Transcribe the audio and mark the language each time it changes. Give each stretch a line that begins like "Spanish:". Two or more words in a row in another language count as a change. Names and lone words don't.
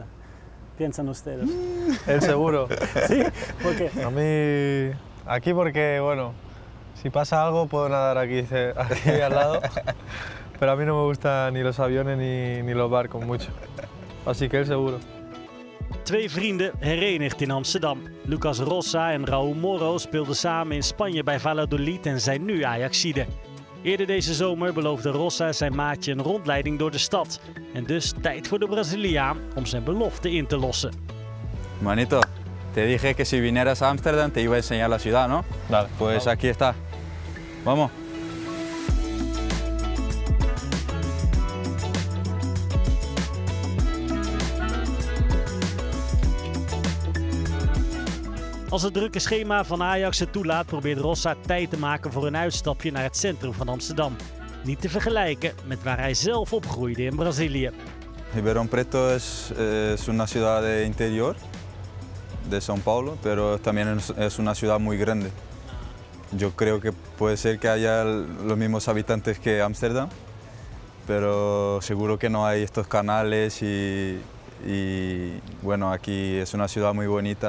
Spanish: ¿Piensan ustedes? Él seguro. ¿Sí? ¿Por qué? A mí, aquí porque, bueno, si pasa algo puedo nadar aquí al lado, pero a mí no me gustan ni los aviones ni los barcos mucho. Así que él seguro.
Dutch: Twee vrienden herenigd in Amsterdam. Lucas Rossa en Raúl Moro speelden samen in Spanje bij Valladolid en zijn nu Ajaxide. Eerder deze zomer beloofde Rossa zijn maatje een rondleiding door de stad. En dus tijd voor de Braziliaan om zijn belofte in te lossen.
Spanish: Manito, te dije que si vinieras a Ámsterdam te iba a enseñar la ciudad, ¿no? Dale. Pues aquí está. Vamos.
Dutch: Als het drukke schema van Ajax het toelaat, probeert Rossa tijd te maken voor een uitstapje naar het centrum van Amsterdam. Niet te vergelijken met waar hij zelf opgroeide in Brazilië.
Spanish: Ribeirão Preto es una ciudad de interior de São Paulo, pero también es una ciudad muy grande. Yo creo que puede ser que haya los mismos habitantes que Ámsterdam, pero seguro que no hay estos canales y bueno, aquí es una ciudad muy bonita.